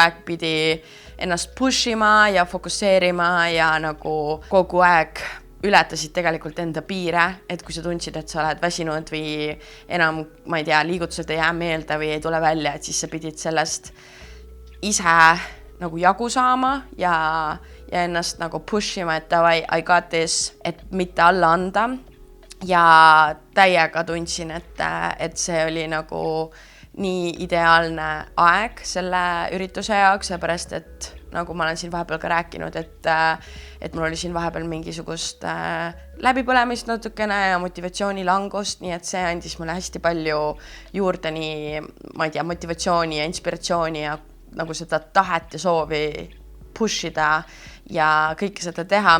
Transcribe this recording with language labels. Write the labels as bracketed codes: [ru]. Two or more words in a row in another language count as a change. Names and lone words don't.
[et] aeg pidi ennast pushima ja fokusseerima ja nagu kogu aeg ületasid tegelikult enda piire, et kui sa tundsid, et sa oled väsinud või enam, ma ei tea, liigutused ei jää meelde või ei tule välja, et siis sa pidid sellest ise nagu jagu saama ja ennast nagu pushima, et davai, [en] I got this, [et] et mitte alla anda. Ja täiega tundsin, et see oli nagu nii ideaalne aeg selle ürituse jaoks, seepärast, et nagu ma olen siin vahepeal ka rääkinud, et mul oli siin vahepeal mingisugust läbipõlemist natukene ja motivatsioonilangust, nii et see andis mulle hästi palju juurde nii, ma ei tea, motivatsiooni ja inspiratsiooni ja nagu seda tahet ja soovi pushida ja kõike seda teha.